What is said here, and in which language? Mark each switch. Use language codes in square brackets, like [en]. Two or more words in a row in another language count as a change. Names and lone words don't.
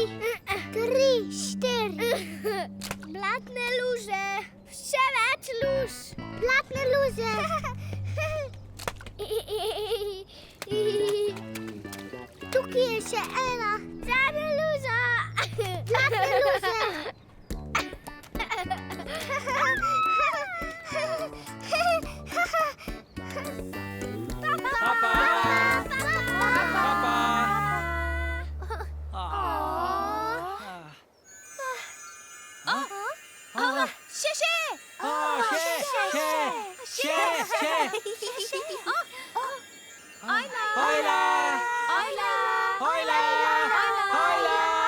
[sl] 3, 4. Blatne luže. Še več luž. Blatne luže. Tukaj je še ena. Zadnja luza. Zadnja luza. Papa! Papa! Še, še! Ajla! Ajla! Ajla! Ajla! Ajla!